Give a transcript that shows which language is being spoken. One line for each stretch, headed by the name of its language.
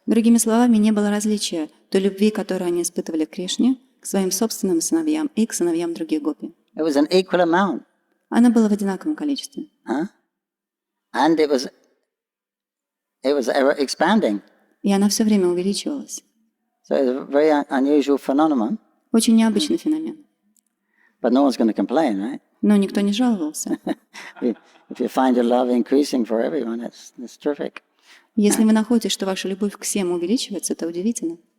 Russian: Другими словами, не было различия той любви, которую они испытывали к Кришне, к своим собственным сыновьям и к сыновьям других гопи.
English: It was an equal amount.
Russian: Она была в одинаковом количестве.
English: And it was ever expanding.
Russian: И она все время увеличивалась.
English: So it's a very unusual phenomenon.
Russian: Очень необычный феномен.
English: But no one's going to complain, right?
Russian: Но никто не жаловался.
English: If you find your love increasing for everyone, it's terrific.
Russian: Если вы находите, что ваша любовь к всем увеличивается, это удивительно.